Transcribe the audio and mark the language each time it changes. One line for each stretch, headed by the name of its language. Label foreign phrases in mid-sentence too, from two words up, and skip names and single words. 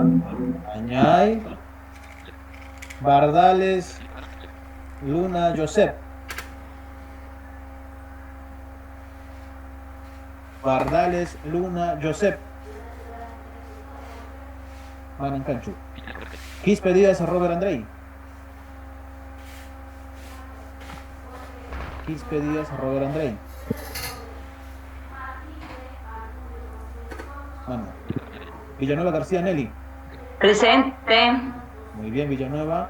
Spanish: Añay. Bardales. Luna Josep. Bardales Luna Josep.
Quechua: Manan Canchu.
Spanish: Quispe Díaz Robert Andrei. Quispe Díaz Robert Andrei. Mano. Villanueva García Nelly. Presente. Muy bien, Villanueva.